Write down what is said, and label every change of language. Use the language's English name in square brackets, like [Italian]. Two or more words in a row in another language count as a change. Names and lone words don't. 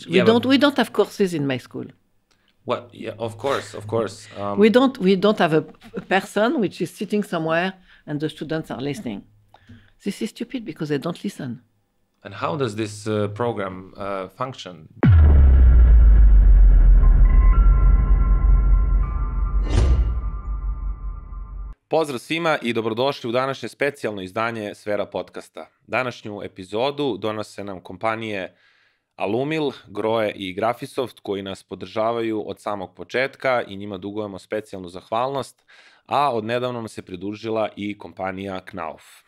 [English] We don't have courses in my school. What? Yeah, of course. We don't have a person which is sitting somewhere and the students are listening. This is stupid because they don't listen. And how does this program function? [Croatian] Pozdrav svima i dobrodošli u današnje specijalno izdanje Sfera podcasta. Današnju epizodu donose nam kompanije Alumil, Groje i Graphisoft koji nas podržavaju od samog početka i njima dugujemo specijalnu zahvalnost, a odnedavno nam se pridružila i kompanija Knauf.